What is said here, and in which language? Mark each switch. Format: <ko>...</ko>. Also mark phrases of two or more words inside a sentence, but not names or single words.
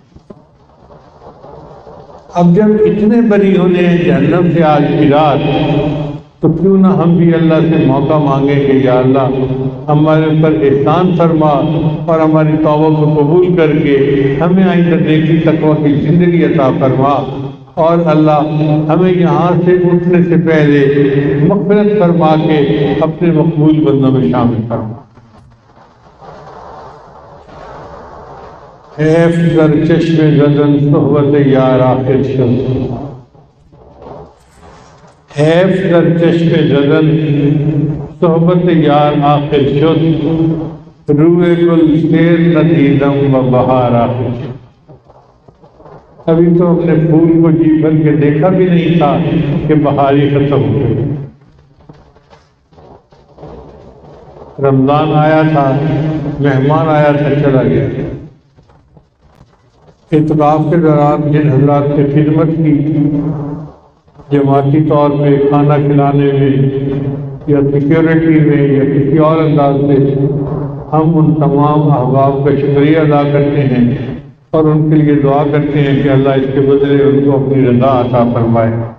<ur>اب جب اتنے بری ہونے ہیں جہنم سے آج کی رات، تو کیوں نہ ہم بھی اللہ سے موقع مانگیں کہ یا اللہ ہمارے اوپر احسان فرما اور ہماری توبہ کو قبول کر کے ہمیں آئندہ نیکی تقویٰ کی زندگی عطا فرما، اور اللہ ہمیں یہاں سے اٹھنے سے پہلے مغفرت فرما کے اپنے مقبول بندوں میں شامل فرما۔</ur> <fa>حیف در چشم زدن صحبت یار آخر شد، حیف در چشم زدن صحبت یار آخر شد، روئے گل سیر ندیدم و بہار آخر شد۔</fa> <ur>ابھی تو اپنے پھول کو جی بھر کے دیکھا بھی نہیں تھا کہ بہار ہی ختم ہو گئی۔ رمضان آیا تھا، مہمان آیا تھا، چلا گیا۔ اعتکاف کے دوران جن حضرات نے خدمت کی جماعتی طور پہ کھانا کھلانے میں یا سیکیورٹی میں یا کسی اور انداز سے، ہم ان تمام احباب کا شکریہ ادا کرتے ہیں اور ان کے لیے دعا کرتے ہیں کہ اللہ اس کے بدلے ان کو اپنی رضا عطا فرمائے۔</ur>